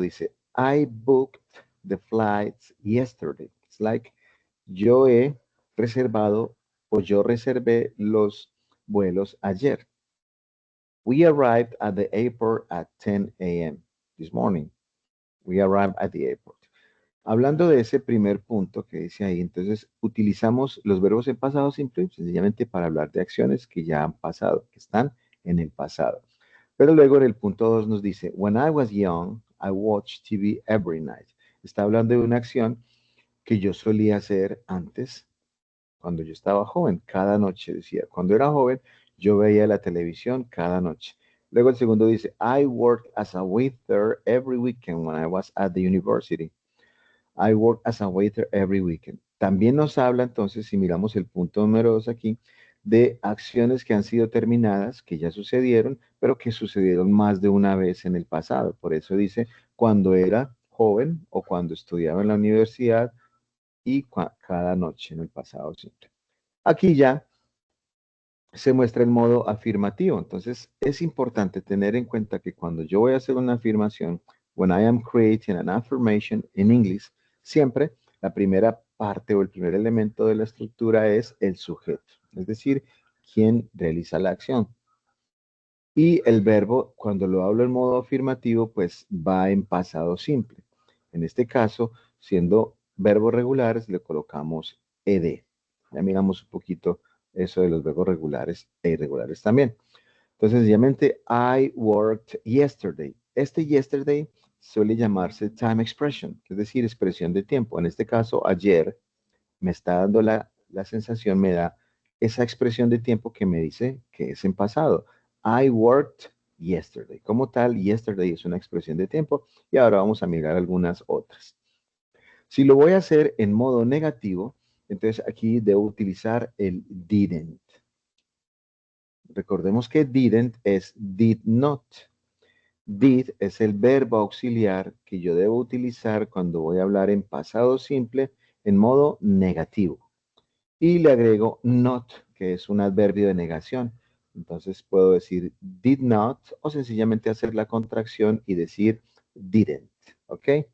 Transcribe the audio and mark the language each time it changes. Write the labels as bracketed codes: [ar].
[es] Dice, [en] I booked the flights yesterday. It's like, [es] yo he reservado o yo reservé los vuelos ayer. [en] We arrived at the airport at 10 a.m. this morning. We arrived at the airport. [es] Hablando de ese primer punto que dice ahí, entonces utilizamos los verbos en pasado simple sencillamente para hablar de acciones que ya han pasado, que están en el pasado. Pero luego en el punto 2 nos dice, [en] when I was young, I watched TV every night. [es] Está hablando de una acción que yo solía hacer antes, cuando yo estaba joven, cada noche, decía, cuando era joven, yo veía la televisión cada noche. Luego el segundo dice, [en] I worked as a waiter every weekend when I was at the university. I work as a waiter every weekend. [es] También nos habla entonces, si miramos el punto número 2 aquí, de acciones que han sido terminadas, que ya sucedieron, pero que sucedieron más de una vez en el pasado. Por eso dice, cuando era joven o cuando estudiaba en la universidad y cada noche en el pasado siempre. Aquí ya se muestra el modo afirmativo. Entonces, es importante tener en cuenta que cuando yo voy a hacer una afirmación, [en] when I am creating an affirmation in English, [es] siempre la primera parte o el primer elemento de la estructura es el sujeto, es decir, quien realiza la acción. Y el verbo, cuando lo hablo en modo afirmativo, pues va en pasado simple. En este caso, siendo verbos regulares, le colocamos ed. Ya miramos un poquito eso de los verbos regulares e irregulares también. Entonces, sencillamente, [en] I worked yesterday. [es] Este yesterday suele llamarse time expression, es decir, expresión de tiempo. En este caso, ayer me está dando la sensación, me da esa expresión de tiempo que me dice que es en pasado. [en] I worked yesterday. [es] Como tal, yesterday es una expresión de tiempo y ahora vamos a mirar algunas otras. Si lo voy a hacer en modo negativo, entonces aquí debo utilizar el didn't. Recordemos que didn't es did not. Did es el verbo auxiliar que yo debo utilizar cuando voy a hablar en pasado simple en modo negativo. Y le agrego not, que es un adverbio de negación. Entonces puedo decir did not o sencillamente hacer la contracción y decir didn't. ¿Ok?